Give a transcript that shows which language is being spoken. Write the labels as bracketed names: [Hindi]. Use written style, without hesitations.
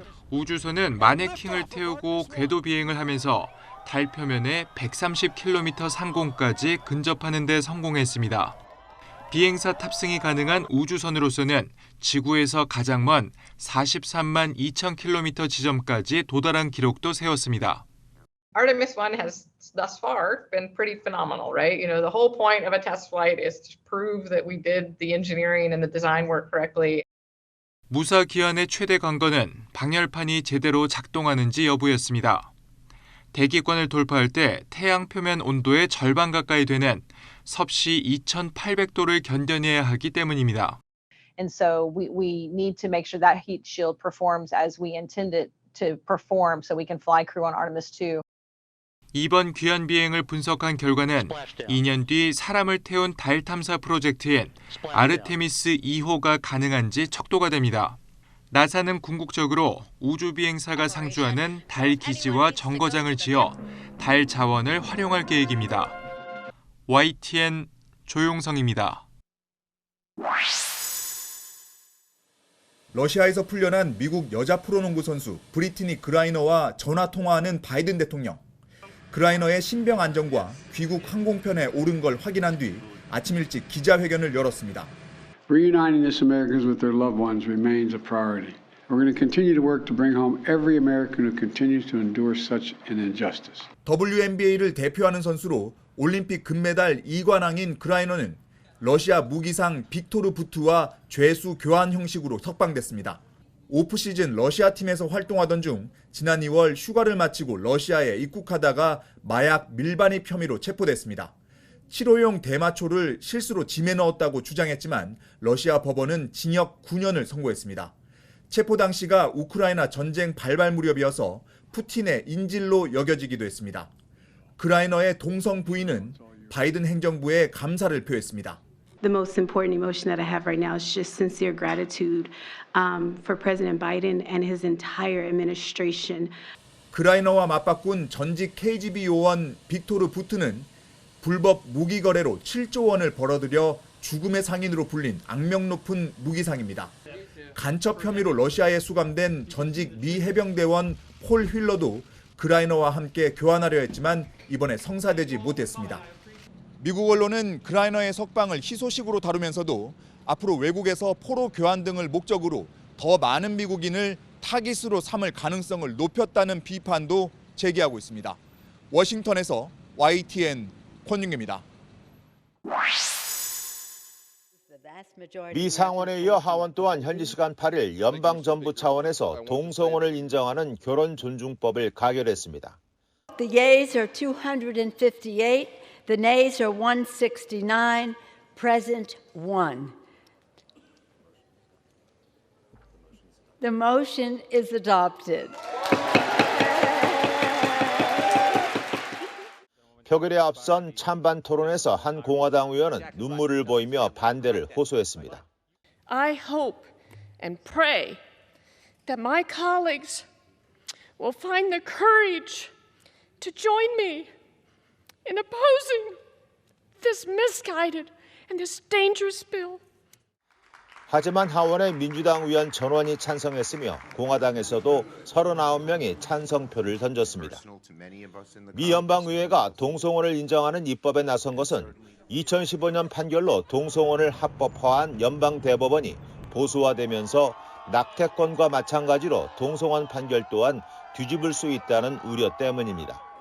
[Korean] 우주선은 마네킹을 태우고 궤도 비행을 하면서 달 표면에 130km 상공까지 근접하는 데 성공했습니다. 비행사 탑승이 가능한 우주선으로서는 지구에서 가장 먼 43만 2,000km 지점까지 도달한 기록도 세웠습니다. [English] Artemis 1 has thus far been pretty phenomenal, right? You know, the whole point of a test flight is to prove that we did the engineering and the design work correctly. [Korean] 무사 귀환의 최대 관건은 방열판이 제대로 작동하는지 여부였습니다. 대기권을 돌파할 때 태양 표면 온도의 절반 가까이 되는 섭씨 2,800도를 견뎌내야 하기 때문입니다. [English] And so we need to make sure that heat shield performs as we intend it to perform so we can fly crew on Artemis 2. [Korean] 이번 귀환 비행을 분석한 결과는 2년 뒤 사람을 태운 달 탐사 프로젝트인 아르테미스 2호가 가능한지 척도가 됩니다. 나사는 궁극적으로 우주 비행사가 상주하는 달 기지와 정거장을 지어 달 자원을 활용할 계획입니다. YTN 조용성입니다. 러시아에서 풀려난 미국 여자 프로농구 선수 브리트니 그라이너와 전화 통화하는 바이든 대통령. 그라이너의 신병 안정과 귀국 항공편에 오른 걸 확인한 뒤 아침 일찍 기자회견을 열었습니다. [English] Reuniting this Americans with their loved ones remains a priority. We're going to continue to work to bring home every American who continues to endure such an injustice. [Korean] WNBA를 대표하는 선수로 올림픽 금메달 2관왕인 그라이너는 러시아 무기상 빅토르 부트와 죄수 교환 형식으로 석방됐습니다. 오프시즌 러시아 팀에서 활동하던 중 지난 2월 휴가를 마치고 러시아에 입국하다가 마약 밀반입 혐의로 체포됐습니다. 치료용 대마초를 실수로 짐에 넣었다고 주장했지만 러시아 법원은 징역 9년을 선고했습니다. 체포 당시가 우크라이나 전쟁 발발 무렵이어서 푸틴의 인질로 여겨지기도 했습니다. 그라이너의 동성 부인은 바이든 행정부에 감사를 표했습니다. [English] The most important emotion that I have right now is just sincere gratitude for President Biden and his entire administration. [Korean] 그라이너와 맞바꾼 전직 KGB 요원 빅토르 부트는 불법 무기 거래로 7조 원을 벌어들여 죽음의 상인으로 불린 악명 높은 무기상입니다. 간첩 혐의로 러시아에 수감된 전직 미 해병대원 폴 휠러도 그라이너와 함께 교환하려 했지만 이번에 성사되지 못했습니다. 미국 언론은 그라이너의 석방을 희소식으로 다루면서도 앞으로 외국에서 포로 교환 등을 목적으로 더 많은 미국인을 타깃으로 삼을 가능성을 높였다는 비판도 제기하고 있습니다. 워싱턴에서 YTN 권윤규입니다. 미 상원에 이어 하원 또한 현지 시간 8일 연방정부 차원에서 동성혼을 인정하는 결혼 존중법을 가결했습니다. [English] The yeas are 258, the nays are 169, present 1. The motion is adopted. [Korean] 표결에 앞선 찬반 토론에서 한 공화당 의원은 눈물을 보이며 반대를 호소했습니다. [English] I hope and pray that my colleagues will find the courage to join me in opposing this misguided and this dangerous bill. [Korean] 하지만 하원의 민주당 의원 전원이 찬성했으며 공화당에서도 39명이 찬성표를 던졌습니다. 미 연방의회가 동성혼을 인정하는 입법에 나선 것은 2015년 판결로 동성혼을 합법화한 연방대법원이 보수화되면서 낙태권과 마찬가지로 동성혼 판결 또한 뒤집을 수 있다는 우려 때문입니다.